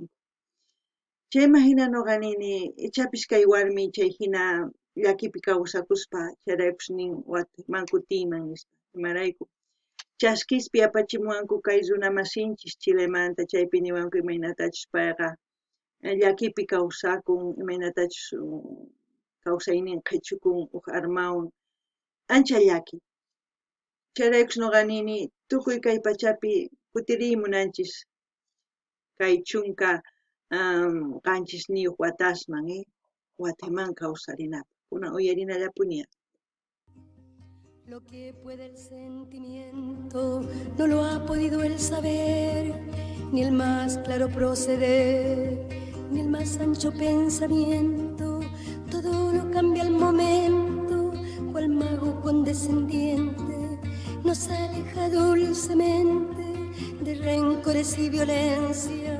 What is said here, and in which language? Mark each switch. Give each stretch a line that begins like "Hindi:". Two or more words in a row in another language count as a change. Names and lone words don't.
Quechua: Chayman hina ñuqa nini ichapis kay warmi chay hina llakipi kawsakuspa chayraykush nin watayman kutiyman nispa imarayku chaskispi apachimuwanku kay runa masinchis Chilemanta chaypi niwanku imaynatachus payqa llakipi kawsakun imaynatachus kawsaynin qhichukun huk armawan ancha llaki. Chayraykus nuqanini tukuy kay pachapi kutirimunanchis kay chunka qanchis niyuq watasman Guateman kawsarinapaq. Kunan uyarinallapuña.
Spanish: Lo que puede el sentimiento no lo ha podido el saber, ni el más claro proceder, ni el más ancho pensamiento. Todo lo cambia al momento, cual mago condescendiente nos aleja dulcemente de rencores y violencia.